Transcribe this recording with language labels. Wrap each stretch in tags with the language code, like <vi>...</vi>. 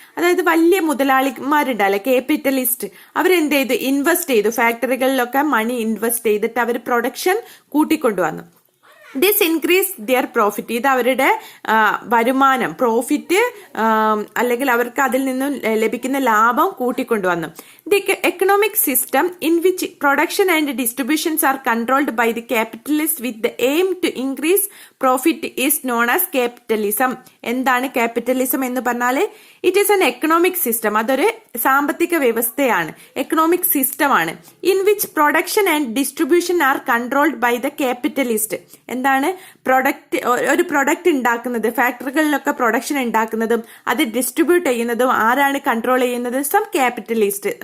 <ml>അതായത് വലിയ മുതലാളിമാരുണ്ടല്ലേ, ക്യാപിറ്റലിസ്റ്റ്, അവരെന്ത് ചെയ്തു? ഇൻവെസ്റ്റ് ചെയ്തു. ഫാക്ടറികളിലൊക്കെ മണി ഇൻവെസ്റ്റ് ചെയ്തിട്ട് അവർ production കൂട്ടിക്കൊണ്ടുവന്നു.</ml> <en>This increase their profit.</en> <ml>ഇത് അവരുടെ വരുമാനം, പ്രോഫിറ്റ് അല്ലെങ്കിൽ അവർക്ക് അതിൽ നിന്നും ലഭിക്കുന്ന ലാഭം കൂട്ടിക്കൊണ്ടുവന്നു.</ml> <en>The economic system in which production and distributions are controlled by the capitalists with the aim to increase profit is known as capitalism.</en> <ml>എന്താണ് capitalism എന്ന് പറഞ്ഞാൽ?</ml> <en>It is an economic system.</en> <ml>അതൊരു സാമ്പത്തിക വ്യവസ്ഥയാണ്, എക്കണോമിക് സിസ്റ്റമാണ്.</ml> <en>In which production and distribution are controlled by the capitalist.</en> <ml>എന്താണ്? ഒരു product ഉണ്ടാക്കുന്നത്, ഫാക്ടറികളിലൊക്കെ പ്രൊഡക്ഷൻ ഉണ്ടാക്കുന്നതും അത് ഡിസ്ട്രിബ്യൂട്ട് ചെയ്യുന്നതും ആരാണ് കൺട്രോൾ ചെയ്യുന്നത്?</ml> <en>Some capitalist.</en>